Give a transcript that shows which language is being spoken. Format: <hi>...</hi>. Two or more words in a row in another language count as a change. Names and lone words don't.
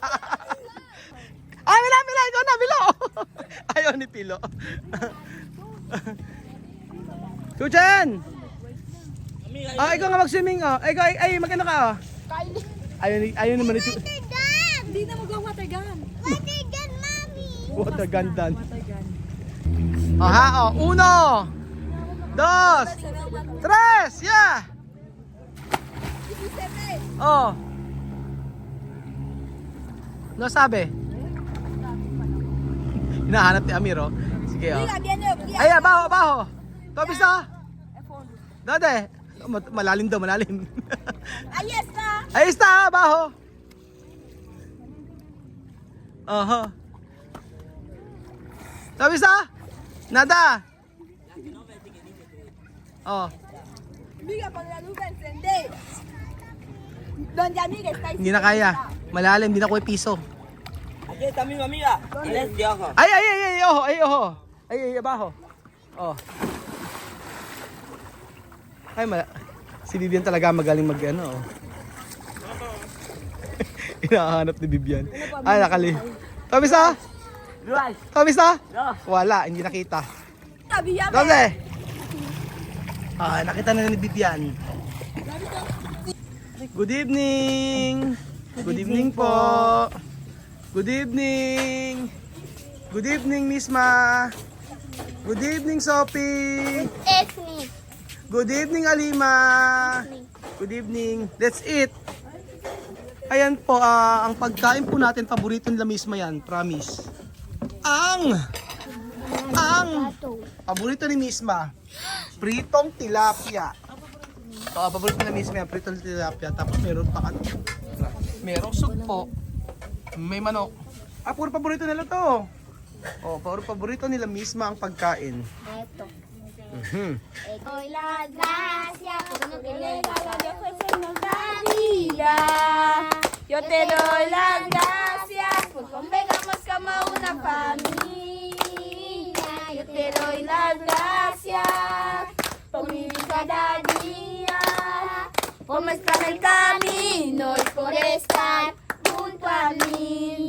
<tl>Ay, Mila, ikaw na, Milo. Ayaw ni Pilo. Chuchan! Ikaw nga mag-swimming, oh. Ay, magano ka, oh. Ayaw naman ni Chuchan. Hindi na mag-</tl> <en>water gun. Water gun</en> <tl>dan. Aha, oh. 1, 2, 3, yeah! Oh. Ano sabi? Hinahanap ni Amir, oh. Sige, oh. Ay, abaho. Tobis na. Dade. Malalim daw, malalim. Ayos na, abaho. Aha. Tobis na. Nada. Oh. Hindi na kaya. Malalim, hindi na kuha piso.</tl> <es>Aquí está mi amiga. Inés de ojo.</es> <tl>Oho. Ay, abaho. Oh. Ay, si Vivian talaga magaling mag-ano, oh. Hinahanap ni Vivian. Ay, nakali. Tamis na? Tamis na? Wala, hindi nakita. Doble! Nakita na ni Vivian.</tl> <en>Good evening! Good evening po! Good evening! Good evening, Misma! Good evening, Sophie! Good evening, Alima! Good evening! That's it!</en> <tl>Ayan po, ang pagkain po natin, paborito nila Misma yan, promise. Ang paborito ni Misma, pritong tilapia. So, paborito nila Misma yan, pritong tilapia. Tapos meron pa ano, merong sugpo, may manok. Puro paborito nila to. Puro paborito nila Misma ang pagkain.</tl> <es>Doy las gracias por el regalo de fuerza nos da vida. Yo te doy las gracias por convengamos como una familia. Yo te doy las gracias por vivir cada día, por mostrar el camino y por estar junto a mí.</es>